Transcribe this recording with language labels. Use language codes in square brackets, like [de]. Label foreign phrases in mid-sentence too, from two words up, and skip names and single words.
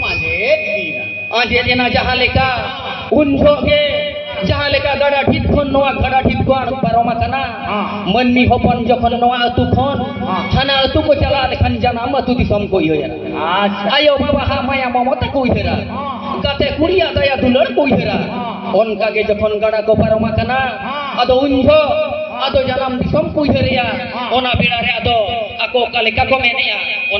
[sat] आजे लेना जहाँ लेका उनझो के जहाँ लेका गाड़ा ठीक खन नोआ गाड़ा ठीक को पारोमा कना मनमी होपन जखन नोआ अतु खन थाना अतु को चला लेखन जनाम अतु दिसम को होया अच्छा आयो बाबा हा माया ममता को हेरा गाते कुड़िया दया दुलड़ को हेरा ओनका के जखन गाड़ा को पारोमा कना अदो उनझो अदो जनाम दिसम को हेरिया ओना बेड़ा रे अदो ako kali kako menia